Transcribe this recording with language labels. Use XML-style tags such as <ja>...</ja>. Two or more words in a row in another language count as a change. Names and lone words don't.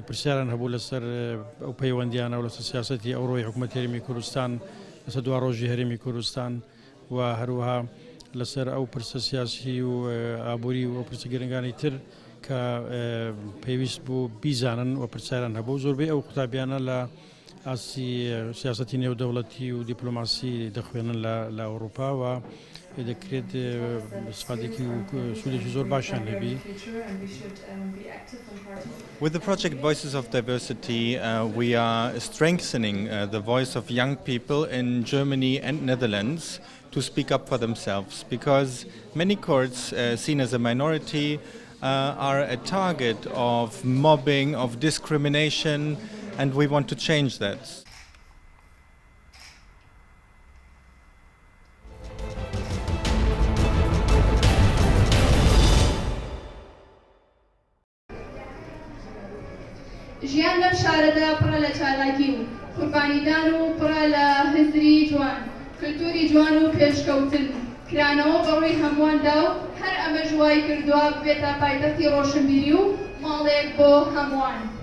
<ckb>پرسیاران هەبوو لەسەر ئەو پەیوەندیانە و لەسەر سیاسەتی ئەوڕۆی حکوومەتی هەرێمی کوردستان لەسەر دوا ڕۆژی هەرێمی کوردستان و هەروەها لەسەر ئەو پرسە سیاسی و ئابووری و ئەو پرسە گرنگانی تر کە پێویست بوو بیزانن و پرسیاران هەبوو زۆربەی ئەو قوتابیانە لە ئاسی سیاسەتی نێودەوڵەتی و دیپلۆماسی دەخوێنن لە ئەوروپا و دەکرێت استفادێکی و سوودێکی زۆر باشیان لێبی.</ckb> <en>With the project Voices of Diversity, we are strengthening the voice of young people in Germany and Netherlands to speak up for themselves, because many Kurds, seen as a minority, are a target of mobbing, of discrimination, and we want to change that.</en> <ckb>ژیان لەم شارەدا پڕە لە چالاکی و قوربانیدان و پڕە لە هزری جوان کللتوری جوان و پێشکەوتن کرانەوە بەڕووی هەموواندا و هەر ئەمە ژوای کردووە بێتە پایتەختی ڕۆشنبیری و ماڵێک بۆ هەمووان.</ckb>